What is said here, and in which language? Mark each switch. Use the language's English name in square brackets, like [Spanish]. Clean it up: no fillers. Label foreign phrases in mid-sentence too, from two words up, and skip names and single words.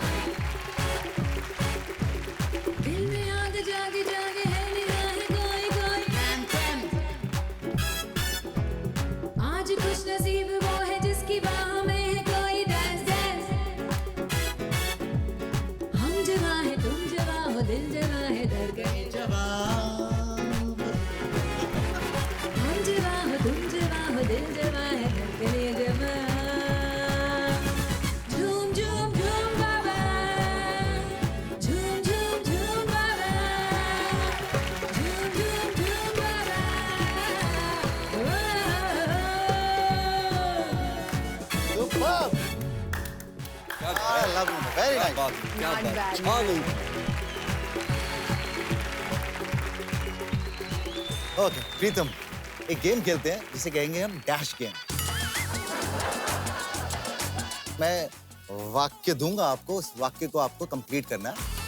[Hindi] दिल में आग जागे जागे है निगाहें कोई कोई आज खुश नसीब वो है जिसकी बाहों में है कोई डांस डांस हम जवां है तुम जवां हो दिल जवां है धड़कनें जवां हम जवां हो तुम जवां हो दिल जवां है धड़कनें जवां झूम झूम झूम बाबा झूम झूम झूम बाबा झूम झूम झूम बाबा [English] I love you. Very nice. [Hindi] क्या [English] Not [Hindi] बात, [English] bad. [Hindi] छा गई। ओके प्रीतम, एक गेम खेलते हैं जिसे कहेंगे हम [English] dash game. [Hindi] मैं वाक्य दूंगा आपको, उस वाक्य को आपको कंप्लीट करना है।